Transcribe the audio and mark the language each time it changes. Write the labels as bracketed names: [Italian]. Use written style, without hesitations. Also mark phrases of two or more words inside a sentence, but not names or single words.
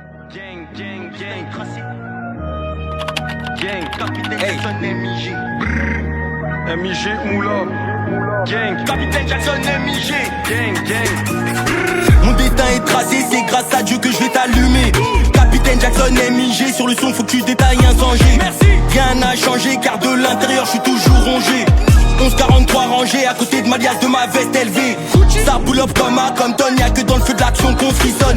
[French] Gang, gang, gang, tracé. Gang, capitaine Jackson, MIG. MIG, Moula. Gang, capitaine Jackson, MIG. Gang, gang. Mon destin est tracé, c'est grâce à Dieu que je vais t'allumer. Capitaine Jackson, MIG, sur le son faut que tu détailles un danger. Merci. Rien n'a changé car de l'intérieur je suis toujours rongé. 1143 rangé à côté de ma liasse de ma veste élevée. Ça [English] pull up [French] comme à Compton, y'a que dans le feu de l'action qu'on frissonne.